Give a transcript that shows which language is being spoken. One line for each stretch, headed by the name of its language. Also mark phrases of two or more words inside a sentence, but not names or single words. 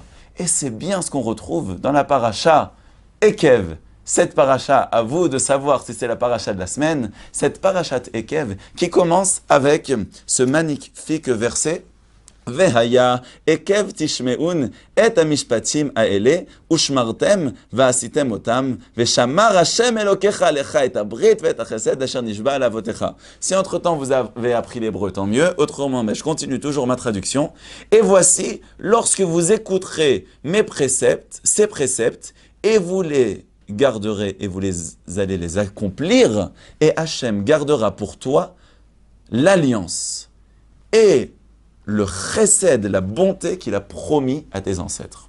French: Et c'est bien ce qu'on retrouve dans la paracha Ekev. Cette paracha, à vous de savoir si c'est la paracha de la semaine, cette parachat Ekev qui commence avec ce magnifique verset
Hebrew: והיה עקב תשמעון את המשפטים האלה ושמרתם ועשיתם אתם ושמר השם אלוקיך לך את הברית ואת החסד אשר נשבע על אבותיך.
French: Si entre-temps vous avez appris l'hébreu, tant mieux. Autrement, mais je continue toujours ma traduction. Et voici, lorsque vous écouterez mes préceptes, ces préceptes, et vous les garderez et vous allez les accomplir, et Hachem gardera pour toi l'alliance et le chesed, la bonté qu'il a promis à tes ancêtres.